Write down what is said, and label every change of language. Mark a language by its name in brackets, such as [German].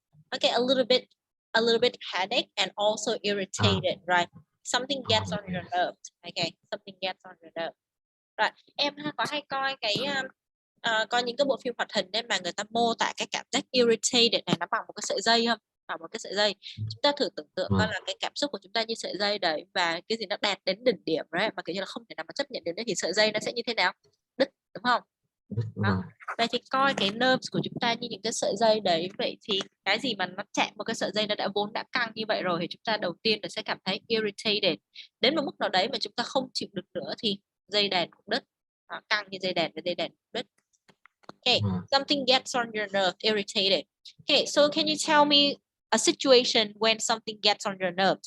[English] Okay, a little bit headache and also irritated, right? Something gets on your nerves. Okay, something gets on your nerves. [Vietnamese] Rồi, em có hay coi cái coi những cái bộ phim hoạt hình đấy mà người ta mô tả cái cảm giác irritated này nó bằng một cái sợi dây không? Bằng một cái sợi dây. Chúng ta thử tưởng tượng coi là cái cảm xúc của chúng ta như sợi dây đấy và cái gì nó đạt đến đỉnh điểm đấy mà kiểu như là không thể nào mà chấp nhận được nữa thì sợi dây nó sẽ như thế nào? Đứt, đúng không? Đó. Vậy thì coi cái nerves của chúng ta như những cái sợi dây đấy. Vậy thì cái gì mà nó chạm một cái sợi dây nó vốn đã căng như vậy rồi thì chúng ta đầu tiên là sẽ cảm thấy irritated. Đến một mức nào đấy mà chúng ta không chịu được nữa thì dây đàn cũng đứt. Căng như dây đàn và dây đàn cũng đứt. [English] Okay, something gets on your nerve, irritated. Okay, so can you tell me a situation when something gets on your nerves?